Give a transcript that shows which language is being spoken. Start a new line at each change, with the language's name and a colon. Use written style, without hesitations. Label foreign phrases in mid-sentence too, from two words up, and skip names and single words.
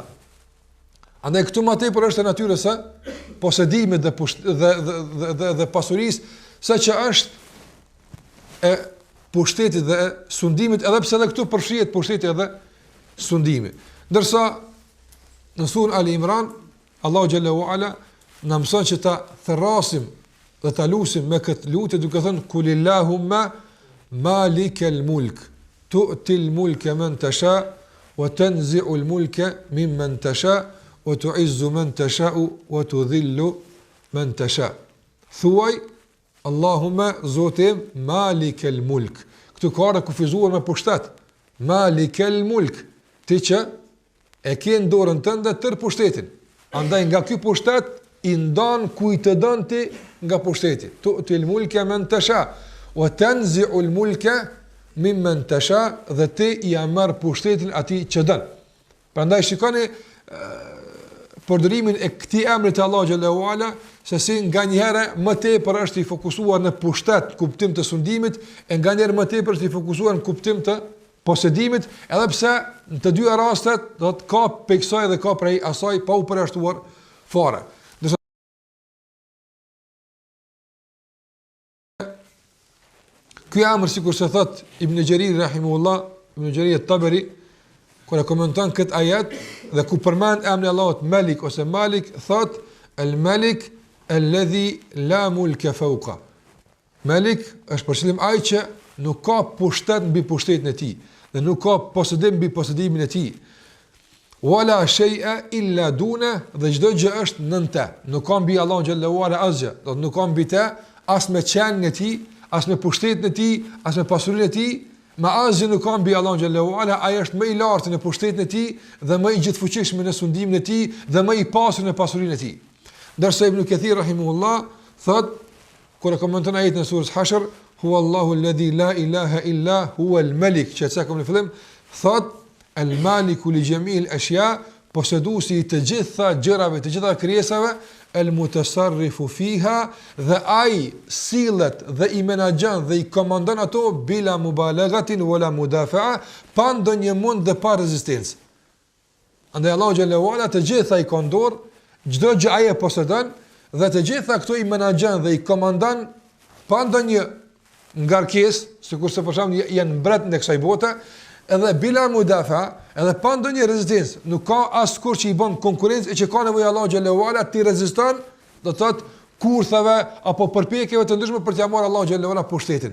Albanian: Andaj këtu më tepër është e natyrës së posedimit dhe pasurisë, saqë është e pushtetit dhe sundimit, edhe pse edhe këtu përfshihet pushteti edhe sundimi. Ndërsa në surën Ali Imran Allahu
Arabic: جل وعلا
Albanian: na mëson që ta thrasim dhe ta lusim me këtë lutje duke thënë
Arabic: قل اللهم مالك الملك تؤتي الملك من تشاء وتنزع الملك ممن تشاء وتعز من تشاء وتذل من تشاء.
Albanian: Thuaj Allahumma Zotim
Arabic: مالك الملك.
Albanian: Këtu ka të kufizuar me pushtet.
Arabic: مالك الملك.
Albanian: Ti që e ke në dorën tënde tërë pushtetin. Andaj nga ky pushtet i ndan kujt të don ti nga pushteti.
Arabic: تؤتي الملك من تشاء وتنزع الملك ممن تشاء,
Albanian: dhe ti i merr pushtetin atij që don. Prandaj shikoni përdorimin e këtij emri të Allahu
Arabic: جل وعلا,
Albanian: se si nganjëherë më tepër është i fokusuar në pushtet, kuptim të sundimit, e nganjëherë më tepër është i fokusuar në kuptim të posedimit, edhe pse në të dyja rastet do të ka peksoj dhe ka prej asaj pa u përjashtuar fare. Ky emër, sikur se thot Ibn Jarir rahimahullah, Ibn Jarir at-Tabari, kur e komenton këtë ajet dhe ku përmend emrin Allahut Malik ose Malik, thot
Arabic: الملك الذي لا ملك فوق.
Albanian: Malik është përshëllim ai që nuk ka pushtet mbi pushtetin e tij dhe nuk ka posedim mbi posedimin e tij.
Arabic: ولا شيء إلا دون,
Albanian: dhe çdo gjë është nën te. Nuk ka mbi Allahun
Arabic: جل وعلا
Albanian: asgjë, do të nuk ka mbi te as me qenin e tij, as me pushtetin e tij, as me pasurinë e tij, me asgjë nuk ka mbi Allahun
Arabic: جل وعلا.
Albanian: Ai është më i lartë në pushtetin e tij dhe më i gjithfuqishëm në sundimin e tij dhe më i pasur në pasurinë e tij. Ndërsa Ibn Kathir rahimahullah thot kur e komenton ajetin e surës Hashr,
Arabic: هو الله الذي لا إله إلا هو الملك,
Albanian: që sa kam në fillim, thot
Arabic: المالك لجميع الأشياء,
Albanian: poseduesi i të gjitha gjërave, të gjitha krijesave,
Arabic: المتصرف فيها,
Albanian: dhe ai sillet dhe i menaxhon dhe i komandon ato
Arabic: بلا مبالغة ولا مدافعة,
Albanian: pa ndonjë mund dhe pa rezistencë. Andaj Allahu
Arabic: جل وعلا
Albanian: të gjitha i ka në dorë, çdo gjë ai e posedon dhe të gjitha këto i menaxhon dhe i komandon pa ndonjë ngarkesë, sikurse për shembull janë mbret në kësaj bote, edhe
Arabic: بلا مدافعة,
Albanian: edhe pa ndonjë rezistencë, nuk ka askush që i bën konkurrencë e që ka nevojë Allahu
Arabic: جل وعلا
Albanian: ti reziston, do të thotë kurthave apo përpjekjeve të ndryshme për t'ia marrë Allahu
Arabic: جل وعلا
Albanian: pushtetin.